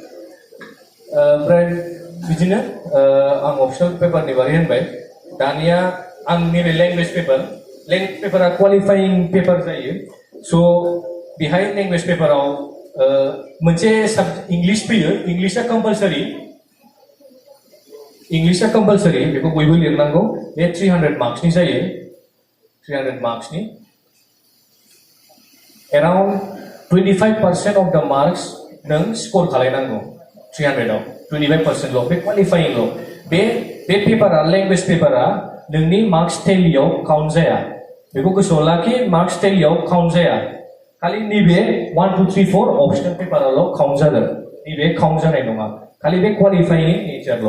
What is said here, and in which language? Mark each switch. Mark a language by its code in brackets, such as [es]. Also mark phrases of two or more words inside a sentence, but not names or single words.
[brx] ओमफ्राय बिदिनो आं [en] optional paperni [brx] बागै होनबाय दानिया आं नैबे [en] language papera qualifying paper [brx] जायो स' बेहाय [en] language paperao [brx] मोनसे इंग्लिश फैयो [en] Englisha compulsory [brx] बेखौ बयबो लिरनांगौ बे 300 मार्क्सनि जायो 300 मार्क्सनि [en] around 25% of the marks [brx] नों स्कोर खालायनांगौ 300 आव 25% ल' बे क्वालिफाइंग ल' बे पेपारा [en] language papera [brx] नोंनि [en] marks tallyao count [brx] जाया बेखौ गोसोआव लाखि [en] marks tallyao count [brx] जाया खालि नैबे 1 2 3 4 [en] optional paperal' count [brx] जागोन नैबे काउन्ट जानाय नङा खालि बे [en] qualifying naturel'